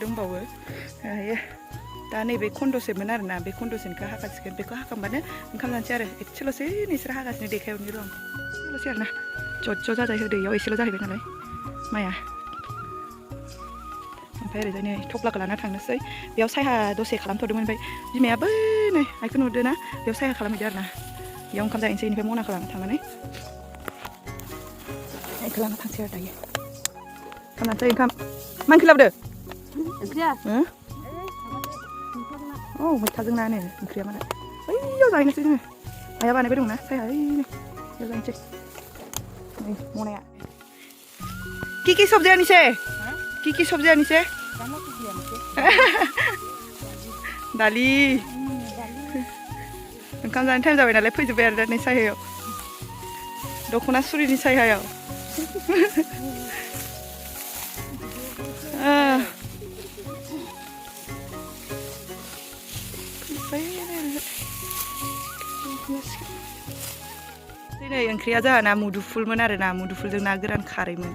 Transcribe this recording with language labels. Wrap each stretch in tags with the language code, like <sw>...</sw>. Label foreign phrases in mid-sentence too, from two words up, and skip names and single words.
<brx>दंबावो दा नैबे खन्द'सेमोन आरोना बे खन्द'सेनिखौ हाखासिगोन बेखौ हाखांबानो ओंखाम जानोसै आरो एसेल'सै नोंसोर हागासिनो देखायहरनि र' एसेल'सै आरोना ज' जाजाय होदो इयाव एसेल' जाहैबाय नालाय माइया ओमफ्राय ओरैजाय नै थफ्लाखौ लाना थांनोसै बेयाव सायहा दसे खालामथ'दोंमोन ओमफ्राय बिमाया बै नै आइखौ नुदो ना बेयाव सायहा खालामहैदो आरो ना बेयाव ओंखाम जाहैनोसै बेनिफ्राय मनाखौ लाना थांनानै आइखौ लाना थांसै आरो दायो खालामनोसै ओंखाम मा ओंख्रि लाबोदो ओंख्रिया औ मैथाजों नानो ओंख्रिया माने बैयाव जाहैनोसै जोङो आइया बानायबाय दंना सायहा ओइनो बेयाव जाहैनोसै नै मनाया</brx> <as>কি সবজি আনিছে কি সবজি আনিছে</as> <brx>दालि ओंखाम जानो टाइम जाबाय नालाय फैजोब्बाय आरो दा नै सायहायाव दख'ना सुरिनि सायहायाव दिनै ओंख्रिया जोंहाना मुदुफुलमोन आरो ना मुदुफुलजों ना गोरान खारैमोन</brx>